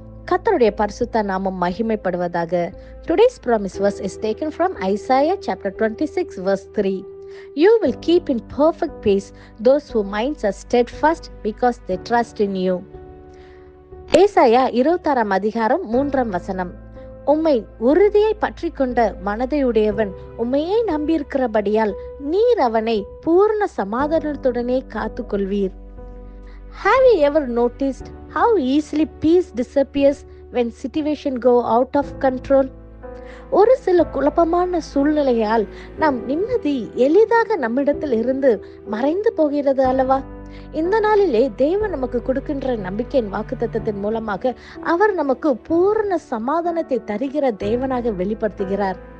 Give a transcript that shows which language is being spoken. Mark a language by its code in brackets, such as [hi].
[ta] கர்த்தருடைய பரிசுத்த நாமம் மகிமைப்படுவதாக. [en] Today's promise verse is taken from Isaiah chapter 26 verse 3. You will keep in perfect peace those whose minds are steadfast because they trust in you. [ta] ஏசாயா 26 அதிகாரம் 3 வசனம். உம்மை உறுதியை பற்றி கொண்ட மனதையுடையவன் உம்மையே நம்பியிருக்கிறபடியால் நீர் அவனை பூர்ண சமாதானத்துடனே காத்து கொள்வீர். [en] Have you ever noticed how easily peace disappears when situation go out of control? [ta] ஒரு சில குழப்பமான சூழ்நிலையால் நம் நிம்மதி எளிதாக நம்மிடத்தில் இருந்து மறைந்து போகிறது அல்லவா? இந்த நாளிலே தேவன் நமக்கு கொடுக்கின்ற நம்பிக்கையின் வாக்குத்தத்தத்தின் மூலமாக அவர் நமக்கு பூரண சமாதானத்தை தருகிற தேவனாக வெளிப்படுத்துகிறார்.